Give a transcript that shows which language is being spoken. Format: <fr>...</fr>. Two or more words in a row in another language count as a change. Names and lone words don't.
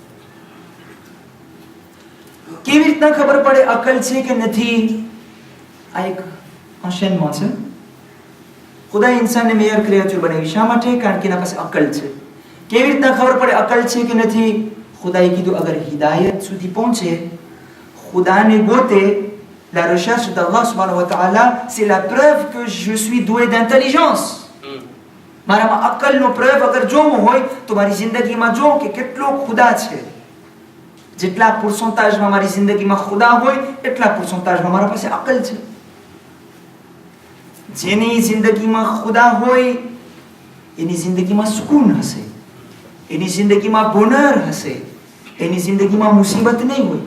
<gu>કેવી રીતના ખબર પડે અક્લ છે કે નથી? આ એક enchaînement છે. ખુદાએ ઇન્સાનને</gu> <fr>meilleure créature</fr> <gu>બનાવી. શા માટે? કારણ કે એના પાસે અક્લ છે. કેવી રીતના ખબર પડે અક્લ છે કે નથી? ખુદાએ કીધું અગર હિદાયત સુધી પહોંચે, ખુદાને ગોતે,</gu> <fr>la recherche d'Allah</fr> <ar>سبحانه وتعالى,</ar> <fr>c'est la preuve que je suis doué d'intelligence.</fr> <gu>મારામાં અક્કલનો પ્રયોગ અગર જોવો હોય તો મારી જિંદગીમાં જો કે કેટલો ખુદા છે. જેટલા પર્સન્ટેજમાં મારી જિંદગીમાં ખુદા હોય એટલા પર્સન્ટેજમાં મારા પાસે અક્લ છે. જેની જિંદગીમાં ખુદા હોય એની જિંદગીમાં સુકૂન હશે, એની જિંદગીમાં બોનર હશે, એની જિંદગીમાં મુસીબત નહીં હોય.</gu>